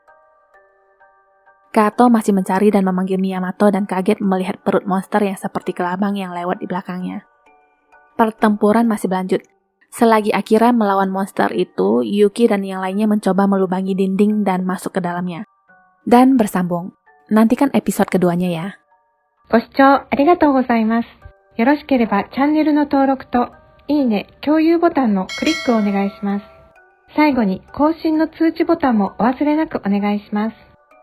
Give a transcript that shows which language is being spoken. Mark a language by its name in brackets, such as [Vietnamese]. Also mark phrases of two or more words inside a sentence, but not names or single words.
[Indonesian] Kato masih mencari dan memanggil Miyamoto dan kaget melihat perut monster yang seperti kelabang yang lewat di belakangnya. Pertempuran masih berlanjut. Selagi Akira melawan monster itu, Yuki dan yang lainnya mencoba melubangi dinding dan masuk ke dalamnya. Dan bersambung. Nantikan episode keduanya ya. [Japanese] ご視聴ありがとうございます。よろしければチャンネルの登録といいね、共有ボタンのクリックをお願いします。最後に更新の通知ボタンもお忘れなくお願いします。